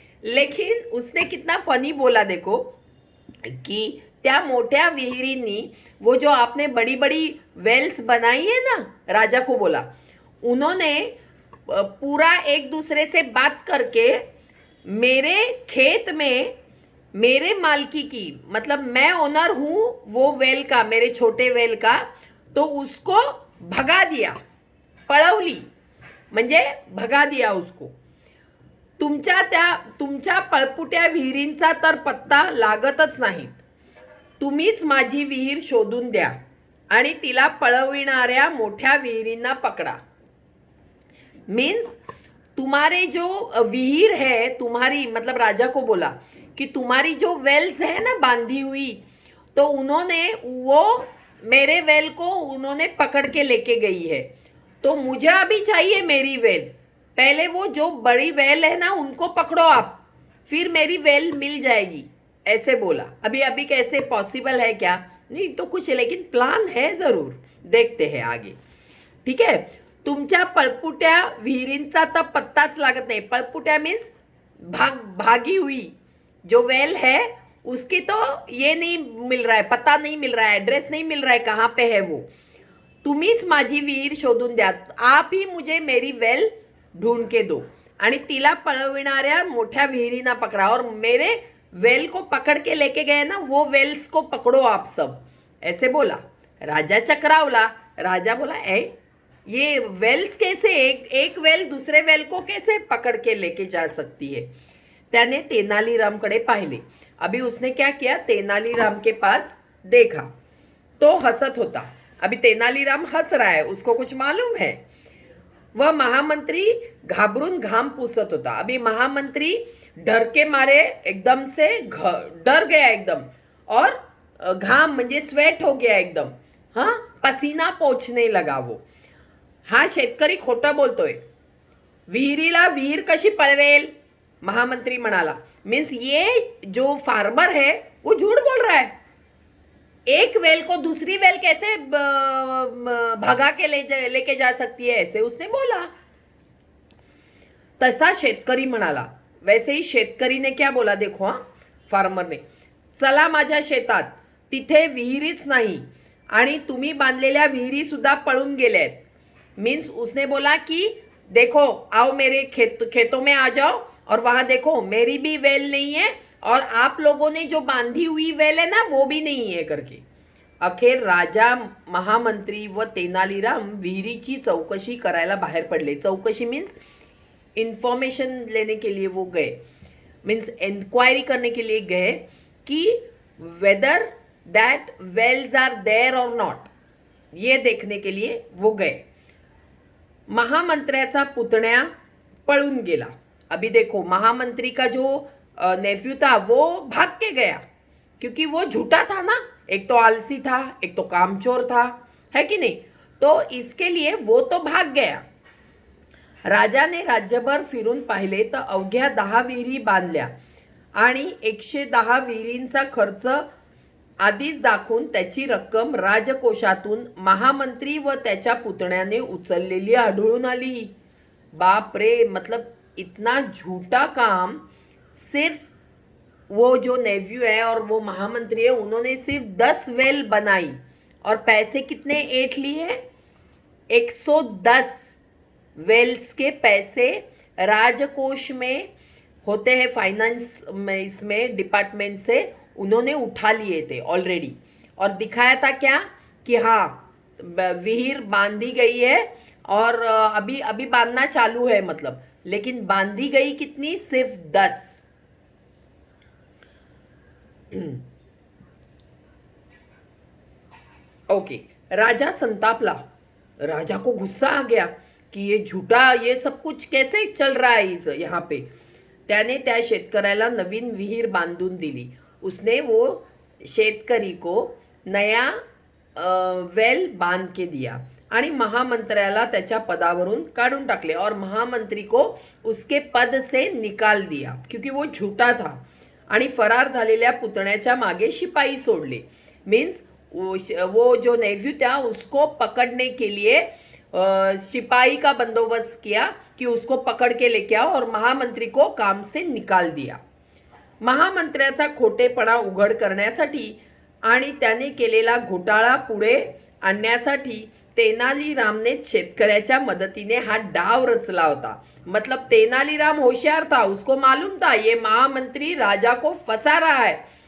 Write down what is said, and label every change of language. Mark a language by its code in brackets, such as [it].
[hi] लेकिन उसने कितना फनी बोला देखो, कि [mr] त्या मोठ्या विहिरींनी, [hi] वो जो आपने बड़ी बड़ी वेल्स बनाई है ना, राजा को बोला, उन्होंने पूरा एक दूसरे से बात करके मेरे खेत में मेरे मालकी की, मतलब मैं ओनर हूँ वो वेल का, मेरे छोटे वेल का, तो उसको भगा दिया. [mr] पळवली म्हणजे [hi] भगा दिया उसको. [mr] तुमच्या पळपुट्या विहिरींचा तर पत्ता लागतच नाही. तुम्हीच माझी विहीर शोधून द्या आणि तिला पळविणाऱ्या मोठ्या विहिरींना पकडा. [hi] मीन्स तुम्हारे जो विहीर है तुम्हारी, मतलब राजा को बोला कि तुम्हारी जो वेल्स है ना बांधी हुई, तो उन्होंने वो मेरे वेल को उन्होंने पकड़ के लेके गई है, तो मुझे अभी चाहिए मेरी वेल. पहले वो जो बड़ी वेल है ना उनको पकड़ो आप, फिर मेरी वेल मिल जाएगी. ऐसे बोला. अभी कैसे पॉसिबल है क्या? नहीं तो कुछ, लेकिन प्लान है जरूर. देखते हैं आगे. ठीक है. [mr] तुमच्या पळपुट्या विहिरींचा तर पत्ताच लागत नाही. [hi] पळपुट्या मीन्स भागी हुई जो वेल है उसकी तो ये नहीं मिल रहा है, पता नहीं मिल रहा है, एड्रेस नहीं मिल रहा है कहाँ पे है वो. [mr] तुम्हीच माझी विहीर शोधून द्या, [hi] आप ही मुझे मेरी वेल ढूंढ के दो [mr] आणि तिला पळविणाऱ्या मोठ्या विहिरींना पकडा. [hi] और मेरे वेल को पकड़ के लेके गए ना, वो वेल्स को पकड़ो आप सब. ऐसे बोला. [mr] राजा चकरावला. [hi] राजा बोला, ये वेल्स कैसे, एक वेल दूसरे वेल को कैसे पकड़ के लेके जा सकती है? [mr] त्याने तेनालीरामकडे पाहिले. [hi] अभी उसने क्या किया, तेनालीराम के पास देखा, तो [mr] हंसत होता. [hi] अभी तेनालीराम हंस रहा है, उसको कुछ मालूम है. [mr] वह महामंत्री घाबरून घाम पुसत होता. [hi] अभी महामंत्री डर के मारे एकदम से डर गया एकदम, और [mr] घाम म्हणजे [hi] स्वेट हो गया एकदम. हाँ, पसीना पोछने लगा वो. [mr] हा शेतकरी खोटं बोलतोय, विहिरीला विहीर कशी पळवेल? महामंत्री म्हणाला. [hi] मीन्स ये जो फार्मर है वो झूठ बोल रहा है. एक वेल को दूसरी वेल कैसे भगा के लेके जा सकती है? ऐसे उसने बोला. [mr] तसा शेतकरी म्हणाला. [hi] वैसे ही शेतकरी ने क्या बोला देखो, हाँ, फार्मर ने, [mr] चला माझ्या शेतात, तिथे विहिरीच नाही आणि तुम्ही बांधलेल्या विहिरी सुद्धा पळून गेल्यात. [hi] मीन्स उसने बोला कि देखो, आओ मेरे खेतों में आ जाओ और वहां देखो मेरी भी वेल नहीं है और आप लोगों ने जो बांधी हुई वेल है ना वो भी नहीं है करके. [mr] अखेर राजा, महामंत्री व तेनालीराम विहिरीची चौकशी करायला बाहेर पडले. [hi] चौकशी मीन्स इंफॉर्मेशन लेने के लिए वो गए, मीन्स इंक्वायरी करने के लिए गए कि [en] weather that wells are there [hi] और नॉट, ये देखने के लिए वो गए. [mr] महामंत्र्याचा पुतण्या पळून गेला. [hi] अभी देखो, महामंत्री का जो नेफ्यू था वो भाग के गया, क्योंकि वो झूठा था ना, एक तो आलसी था, एक तो कामचोर था, है कि नाही. तो इसके लिए वो तो भाग गया. [mr] राजाने राज्यभर फिरून पाहिले तर अवघ्या 10 विहिरी बांधल्या आणि 110 विहिरींचा खर्च आधीच दाखवून त्याची रक्कम राजकोषातून महामंत्री व त्याच्या पुतण्याने उचललेली आढळून आली. [hi] बाप रे, मतलब इतना झूठा काम. सिर्फ वो जो नेव्यू है और वो महामंत्री है, उन्होंने सिर्फ 10 वेल बनाई और पैसे कितने ऐंठ लिए? 110 वेल्स के पैसे राजकोष में होते हैं, फाइनेंस में, इसमें डिपार्टमेंट से उन्होंने उठा लिए थे ऑलरेडी. और दिखाया था क्या कि हाँ विहीर बांधी गई है और अभी अभी बांधना चालू है, मतलब. लेकिन बांधी गई कितनी? सिर्फ 10. [mr] ओके. राजा संतापला. [hi] राजा को गुस्सा आ गया की ये झूठा, ये सब कुछ कैसे चल रहा है इस यहाँ पे. [mr] त्याने त्या शेतकऱ्याला नवीन विहीर बांधून दिली. [hi] उसने वो शेतकरी को नया वेल बांध के दिया [mr] आणि महामंत्र्याला त्याच्या पदावरून काढून टाकले [hi] और महामंत्री को उसके पद से निकाल दिया क्योंकि वो झूठा था. [mr] आणि फरार झालेल्या पुतण्याच्या मागे शिपाई सोडले. [hi] मीन्स वो जो नेव्यू था उसको पकड़ने के लिए सिपाही का बंदोबस्त किया कि उसको पकड़ के लेके आओ और महामंत्री को काम से निकाल दिया. [mr] महामंत्र्याचा खोटेपणा उघड करण्यासाठी आणि त्याने केलेला घोटाळा पुढे आणण्यासाठी तेनालीरामने शेतकऱ्याच्या मदतीने हा डाव रचला होता. [hi] मतलब तेनालीराम होशियार था, उसको मालूम था ये महामंत्री राजा को फंसा रहा है.